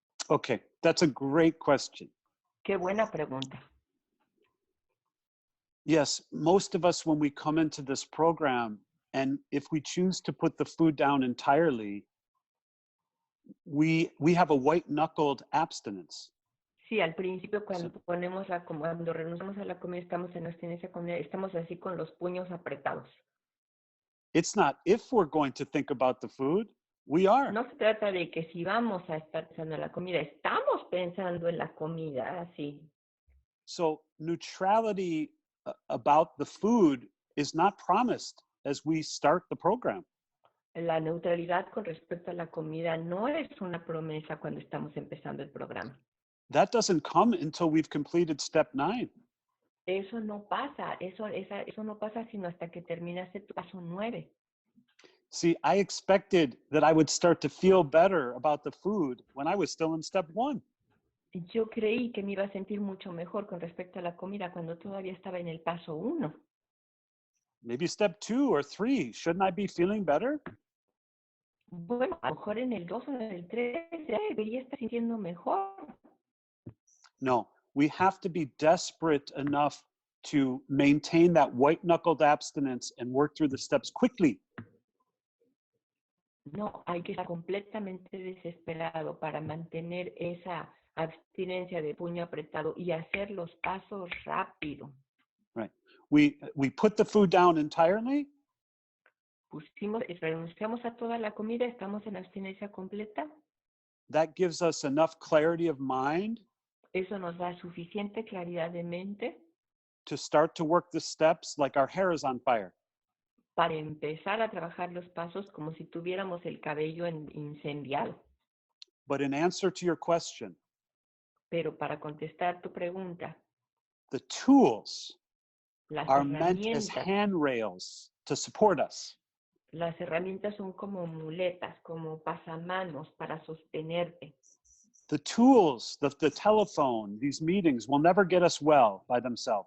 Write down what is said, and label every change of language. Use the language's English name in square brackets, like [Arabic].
[English] Okay, that's a great question. [Spanish] Qué buena pregunta. [English] Yes, most of us, when we come into this program, and if we choose to put the food down entirely, we have a white-knuckled abstinence. [Spanish] Sí, al principio cuando cuando renunciamos a la comida, estamos en abstinencia comida, estamos así con los puños apretados. [English] It's not if we're going to think about the food, we are. [Spanish] No se trata de que si vamos a estar pensando en la comida, estamos pensando en la comida, así. [English] So neutrality about the food is not promised as we start the program. [Spanish] La neutralidad con respecto a la comida no es una promesa cuando estamos empezando el programa. [English] That doesn't come until we've completed step 9. [Spanish] Eso no pasa, eso no pasa sino hasta que terminaste tu paso 9. [English] See, I expected that I would start to feel better about the food when I was still in step 1. [Spanish] Yo creí que me iba a sentir mucho mejor con respecto a la comida cuando todavía estaba en el paso 1. [English] Maybe step 2 or 3. Shouldn't I be feeling better? [Spanish] Bueno, a lo mejor en el 2 o en el 3 ya debería estar sintiendo mejor. [English] No, we have to be desperate enough to maintain that white-knuckled abstinence and work through the steps quickly. [Spanish] No, hay que estar completamente desesperado para mantener esa abstinencia de puño apretado y hacer los pasos rápido. [English] Right. We put the food down entirely. [Spanish] Renunciamos a toda la comida, estamos en abstinencia completa. [English] That gives us enough clarity of mind. [Spanish] Eso nos da suficiente claridad de mente [English] to start to work the steps like our hair is on fire. [Spanish] Para empezar a trabajar los pasos como si tuviéramos el cabello incendiado. [English] But in answer to your question, [Spanish] pero para contestar tu pregunta, [English] the tools [Spanish] las [English] are meant as handrails to support us. [Spanish] Las herramientas son como muletas, como pasamanos para sostenerte. [English] The tools, the telephone, these meetings will never get us well by themselves.